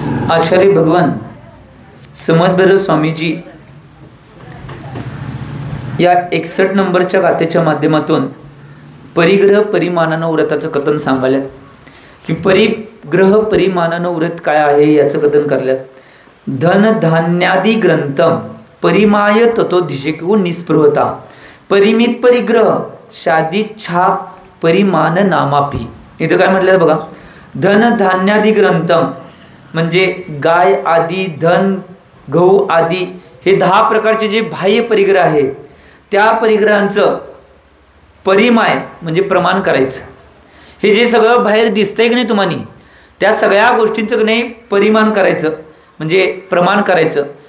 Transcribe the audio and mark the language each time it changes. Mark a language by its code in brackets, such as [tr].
[mr] आचार्य भगवान समर्थ स्वामीजी या 61 नंबरच्या गाथेच्या माध्यमातून परिग्रह परिमाणानं व्रताचं कथन सांगायल्यात की परिग्रह परिमाणानं व्रत काय आहे याचं कथन करल्यात। [sa] धन धान्यादि ग्रंथम परिमाय ततोधिकेषु निस्पृहता परिमित परिग्रह शादिच्छा परिमाण नामापि। [mr] इथं काय म्हटलं बघा, [sa] धन धान्यादि ग्रंथम [mr] म्हणजे गाय आदी धन गहू आदी हे 10 प्रकारचे जे बाह्य परिग्रह आहेत त्या परिग्रहांचं परिमाय म्हणजे प्रमाण करायचं। हे जे सगळं बाहेर दिसतंय की नाही तुम्हाला त्या सगळ्या गोष्टींचं की नाही परिमाण करायचं म्हणजे प्रमाण करायचं।